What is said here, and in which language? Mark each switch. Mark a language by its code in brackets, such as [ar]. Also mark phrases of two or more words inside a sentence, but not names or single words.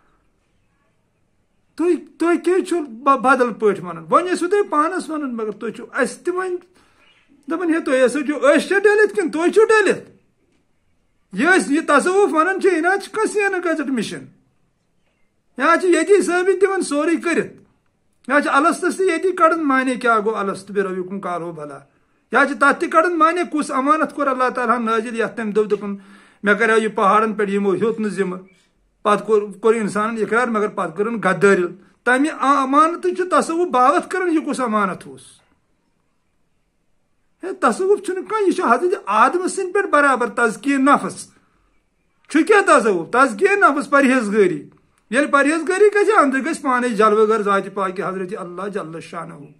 [ks] تُہۍ کیٛازِ چھِو بدل پٲٹھۍ ونان وۄنۍ ٲسِو تُہۍ پانس ونان مگر تُہۍ چھِو اسہِ تہِ وۄنۍ دپان ہے تُہۍ ہسا چھِو أسۍ چھا ڈٔلِتھ کِنہٕ تُہۍ چھِو ڈٔلِتھ یہ تصوف ونان چھِ یہِ نہ چھِ کانٛہہ سینہٕ گزٹ مشن یا چھِ ییٚتی ثٲبت دِوان سورُے کٔرِتھ یا چھِ الستس تہِ ییٚتی کڑان مانے کیٛاہ گوٚو [ar] الست بربکم قالو بلا [ks] یا چھِ تتھ تہِ کڑان مانے کُس امانت کوٚر اللہ تعالیٰ ہن نٲزِل یتھ تٔمۍ دوٚپ دوٚپُن مےٚ کریو یہِ پہاڑن پٮ۪ٹھ یِمو ہیوٚت نہٕ ذمہٕ پتہٕ کوٚر انسانن اقرار مگر پتہٕ کٔرٕن غدٲری تمہِ امانتٕچ چھُ تصوف باوت کران یہِ کُس امانت اوس تصوف چھُنہٕ کانٛہہ یہِ چھُ حضرت آدم سٕنٛدِ پٮ۪ٹھ برابر تزکیہ نفس چھُ کیٛاہ تصوف تزکیہ نفس پرہیزگٲری ییٚلہِ پرہیزگٲری گژھِ أنٛدرٕ گژھِ پانے جلوٕ گر ذاتِ پاکہِ حضرت اللہ [ar] جل شانہ